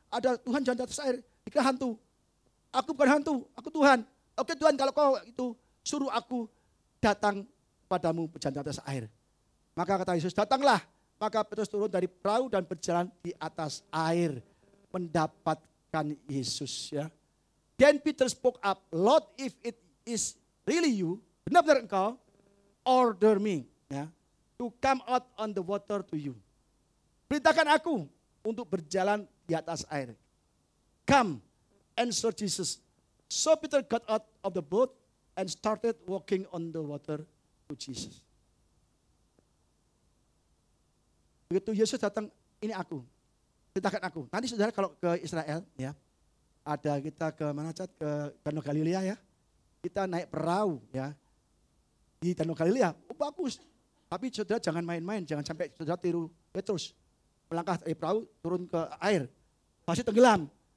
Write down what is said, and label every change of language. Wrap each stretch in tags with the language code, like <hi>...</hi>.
<id>Ada Tuhan jalan di atas air, dikira hantu. Aku bukan hantu, aku Tuhan. Oke Tuhan, kalau kau itu suruh aku datang padamu berjalan di atas air. Maka kata Yesus, datanglah. Maka Petrus turun dari perahu dan berjalan di atas air. Mendapatkan Yesus. Ya.</id> <en>Then Peter spoke up, Lord, if it is really you,</en> <id>benar-benar engkau,</id> <en>order me, ya, to come out on the water to you.</en> <id>Perintahkan aku untuk berjalan di atas air.</id> <en>Come, answered Jesus. So Peter got out of the boat and started walking on the water to Jesus.</en> <id>Begitu Yesus datang, ini aku, perintahkan aku. Nanti saudara kalau ke Israel, ya, ada kita ke mana Cat, ke Danau Galilea ya, kita naik perahu ya di Danau Galilea, bagus. Tapi saudara jangan main-main, jangan sampai saudara tiru Petrus, melangkah dari perahu turun ke air, pasti tenggelam.</id>